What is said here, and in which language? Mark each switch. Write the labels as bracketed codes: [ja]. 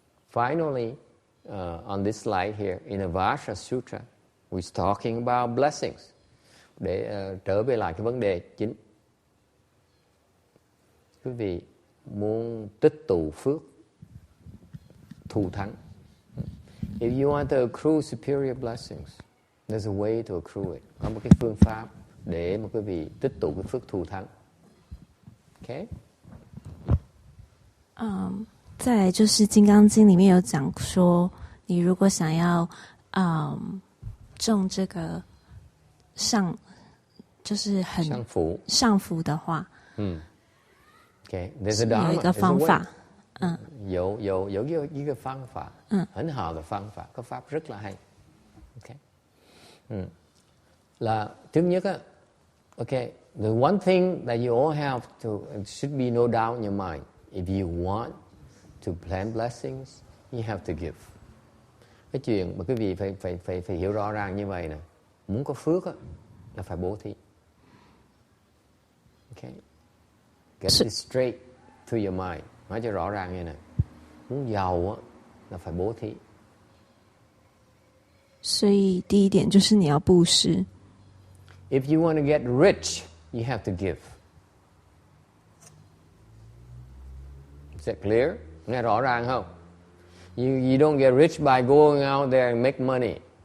[en] Finally, on this slide here, in Amitabha Sutra, we're talking about blessings. [vi] Để trở về lại cái vấn đề chính. Quý vị muốn tích tụ phước, thù thắng. [en] If you want to accrue superior blessings, there's a way to accrue it. [vi] Có một cái phương pháp để mà quý vị tích tụ cái phước thù thắng. [en] OK。 [zh] 再来就是《金刚经》里面有讲说，你如果想要种这个就是很上福的话 [en] ，OK， [zh] 有一个方法，有一个方法，很好的方法， [vi] có pháp rất là hay. [en] OK， [vi] là thứ nhất á, [en] OK, the one thing that you all have to should be no doubt in your mind. If you want to plant blessings, you have to give. [vi] Cái chuyện mà quý vị phải hiểu rõ ràng như vậy nè. Muốn có phước á, là phải bố thí. [en] Okay. Get it straight to your mind. [vi] Nói cho rõ ràng như này. Muốn giàu á, là phải bố thí. [zh] 所以第一点就是你要布施。 [en] If you want to get rich, you have to give. Is that clear? [vi] Nghe rõ ràng không? [en] You don't get rich by going out there and make money.